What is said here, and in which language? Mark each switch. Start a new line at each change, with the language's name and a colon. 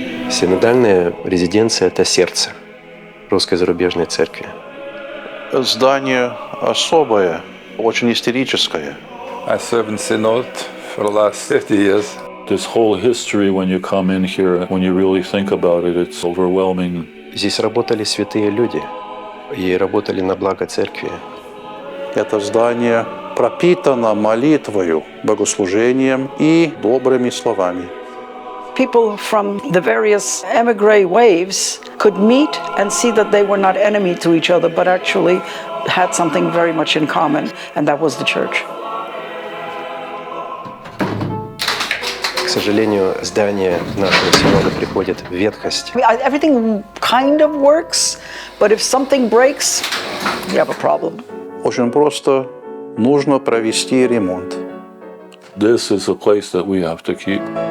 Russian: Синодальная резиденция – это сердце Русской зарубежной церкви. Здание особое, очень истерическое.
English: I served in Synod for the last 50 years. This whole history, when you come in here, when you really think about it, it's overwhelming.
Russian: Здесь работали святые люди и работали на благо церкви. Это здание пропитано молитвою, богослужением и добрыми словами.
English: People from the various emigre waves could meet and see that they were not enemy to each other, but actually had something very much in common, and that was the church.
Russian: К сожалению, здание нашего синода приходит в ветхость.
English: Everything kind of works, but if something breaks, we have a problem.
Russian: Очень просто нужно провести ремонт.
English: This is a place that we have to keep.